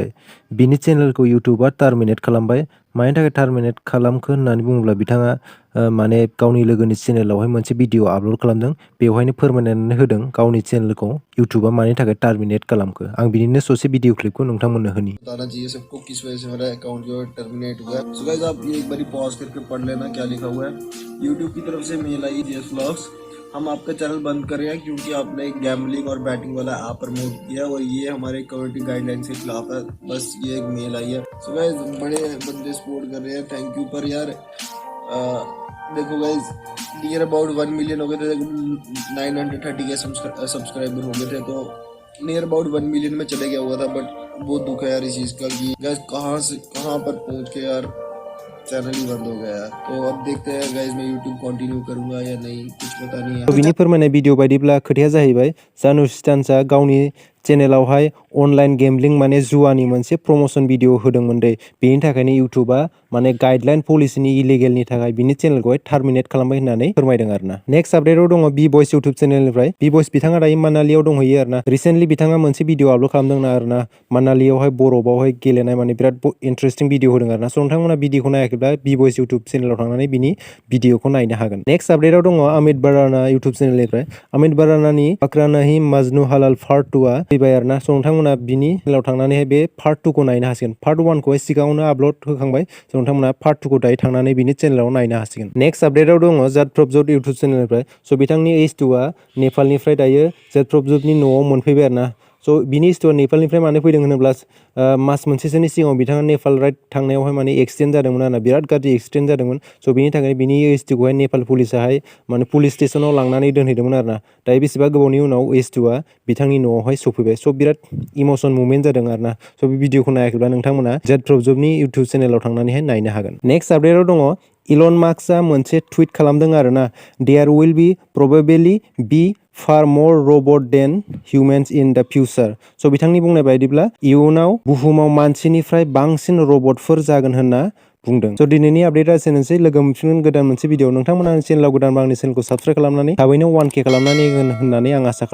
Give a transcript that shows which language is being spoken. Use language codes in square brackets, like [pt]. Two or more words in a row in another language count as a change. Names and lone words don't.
[brx] बिनि चेनेलखौ इउटिउबआ टार्मिनेट खालामबाय। मानि थाखाय टार्मिनेट खालामखो होननानै बुङोब्ला बिथाङा माने गावनि लोगोनि चेनेलावहाय मोनसे भिडिअ आपल'ड खालामदों। बेवहायनो फोरमायनानै होदों गावनि चेनेलखौ इउटिउबआ मानि थाखाय टार्मिनेट खालामखो। आं बिनिनो ससे भिडिअ क्लिपखौ नोंथांमोननो होनि। [hi] बताना चाहिए सबको किस वजह से मेरा अकाउंट जो है टर्मिनेट हुआ है। [en] so guys [hi] आप ये एक बारी पॉज करके पढ़ लेना क्या लिखा हुआ है। यूट्यूब की तरफ से मेल आई जीएस व्लॉग्स, हम आपका चैनल बंद कर रहे हैं क्योंकि आपने एक गैम्बलिंग और बैटिंग वाला ऐप प्रमोट किया और ये हमारे [en] community guideline [hi] के खिलाफ है। बस ये एक मेल आई है। [en] so guys [hi] बड़े बंदे सपोर्ट कर रहे हैं, [en] thank you. [hi] पर यार देखो गाइस [en] near about [hi] 1 मिलियन हो गए थे, 930 के सब्सक्राइबर हो गए थे, तो [en] near about [hi] 1 मिलियन में चले गया हुआ था। बट बहुत दुख है यार इस चीज़ का कि गैस कहाँ से कहाँ पर पहुँच के यार चैनल ही बंद हो गया है। तो अब देखते हैं गाइस मैं यूट्यूब कंटिन्यू करूंगा या नहीं, कुछ पता नहीं है। [brx] बिनि फोरमायनाय भिडिअ बायदिब्ला खोथाया जाहैबाय जानु स्टान्सआ गावनि चेनेलावहाय [en] online gambling [brx] माने जुवानि मोनसे प्रमोशन भिडिअ होदोंमोन दे। बेनि थाखायनो इउटिउबआ माने [en] guideline policy [brx] इलिगेलनि थाखाय बिनि चेनेलखौहाय टार्मिनेट खालामबाय होननानै फोरमायदों आरोना। [en] next update [brx] दङ बि बयस इउटिउब चेनेलनिफ्राय। बि बयस बिथाङा दायो मानालियाव दंहैयो आरोना। रिसेन्टलि बिथाङा मोनसे भिडिअ आपल'ड खालामदों आरोना। मानालियावहाय बरफआवहाय गेलेनाय माने बिराद इन्टारेस्टिं भिडिअ होदों आरोना। स' नोंथांमोना भिडिअखौ नायाखैब्ला बि बयस इउटिउब चेनेलाव थांनानै बिनि भिडिअखौ नायनो हागोन। [en] next update [brx] दङ अमित badhana इउटिउब चेनेलनिफ्राय। अमित badhanaनि बाkkra नहीं majnu halal पार्ट 2आ फैबाय आरोना। स' नोंथांमोना बिनि चेनेलाव थांनानैहाय बे पार्ट 2 खौ नायनो हासिगोन। पार्ट 1 खौहाय सिगाङावनो आपल'ड होखांबाय। स' नोंथांमोना पार्ट 2 खौ दायो थांनानै बिनि चेनेलाव नायनो हासिगोन। [en] next update [brx] दङ जाट प्रभजट इउटिउब चेनेलनिफ्राय। स' बिथांनि H2आ नेपालनिफ्राय दायो जाट प्रभजटनि न'आव मोनफैबाय आरोना। स' बिनि H2आ नेपालनिफ्राय मानो फैदों होनोब्ला मास मोनसेसोनि सिगाङाव बिथाङा नेपाल राइड थांनायावहाय माने एक्सिडेन्ट जादोंमोन आरोना। बिराद गाज्रि एक्सिडेन्ट जादोंमोन। स' बिनि थाखायनो बिनि H2खौहाय नेपाल पुलिसाहाय माने पुलिस स्टेसनाव लांनानै दोनहैदोंमोन आरोना। दायो बेसेबा गोबावनि उनाव H2आ बिथांनि न'आवहाय सफैबाय। स' बिराद [en] emotion movement [brx] जादों आरोना। स' बे भिडिअखौ नायाखैब्ला नोंथांमोना जाट प्रभजटनि इउटिउब चेनेलाव थांनानैहाय नायनो हागोन। [en] next update [brx] दङ इलन मास्कआ मोनसे टुइट खालामदों आरोना। [en] there will be probably be far more robots than humans in the future. [brx] स' बिथांनि बुंनाय बायदिब्ला इयुनाव बुहुमाव मानसिनिफ्राय बांसिन रबटफोर जागोन होनना बुंदों। स' दिनैनि आपडेटआ एसेनोसै। लोगो मोनफिनगोन गोदान मोनसे भिडिअ। नोंथांमोना आंनि चेनेलाव गोदानबा आंनि चेनेलखौ साबस्क्राइब खालामनानै थाबैनो 1K खालामनानै होगोन होननानै आं आसा खालामो।